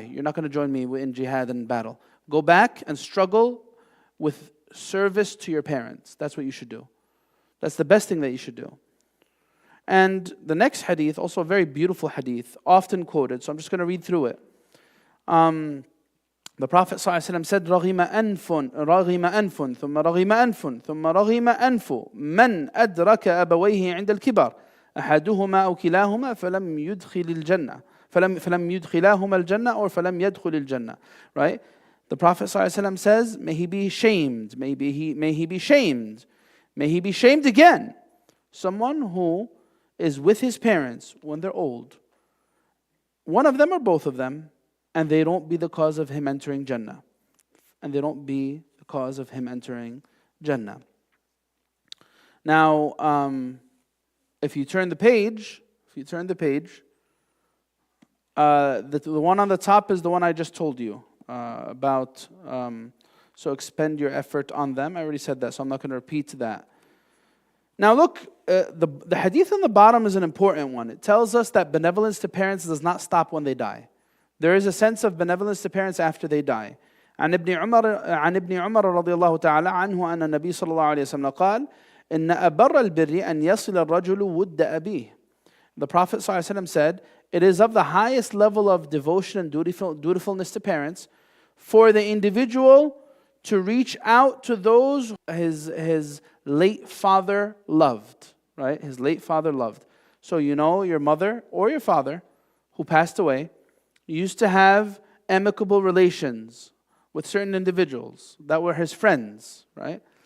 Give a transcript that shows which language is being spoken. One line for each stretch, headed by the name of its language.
English: You're not going to join me in jihad and battle. Go back and struggle with service to your parents. That's what you should do. That's the best thing that you should do. And the next hadith, also a very beautiful hadith, often quoted, so I'm just going to read through it. The Prophet ﷺ said,
Arabic: رَغِمَ أَنْفٌ ثُمَّ رَغِمَ أَنْفٌ ثُمَّ رَغِمَ أَنْفُ مَنْ أَدْرَكَ أَبَوَيْهِ عِنْدَ الْكِبَرِ أَحَدُهُمَا أَوْ كِلَاهُمَا فَلَمْ يُدْخِلَاهُمَا الْجَنَّةِ
English: or
Arabic: فَلَمْ يَدْخُلِ الْجَنَّةِ.
English: Right? The Prophet ﷺ says, may he be shamed, may he be shamed again. Someone who is with his parents when they're old, one of them or both of them, and they don't be the cause of him entering Jannah. And they don't be the cause of him entering Jannah. Now, if you turn the page, the one on the top is the one I just told you about. So expend your effort on them. I already said that, so I'm not going to repeat that. Now look, the hadith on the bottom is an important one. It tells us that benevolence to parents does not stop when they die. There is a sense of benevolence to parents after they die.
Arabic: عن ابن عمر رضي الله تعالى عنه أن النبي صلى الله عليه وسلم قال إن أبر البر أن يصل الرجل ود أبيه.
English: The Prophet ﷺ said, it is of the highest level of devotion and dutifulness to parents for the individual to reach out to those his late father loved. Right? His late father loved. So you know your mother or your father who passed away used to have amicable relations with certain individuals that were his friends, right?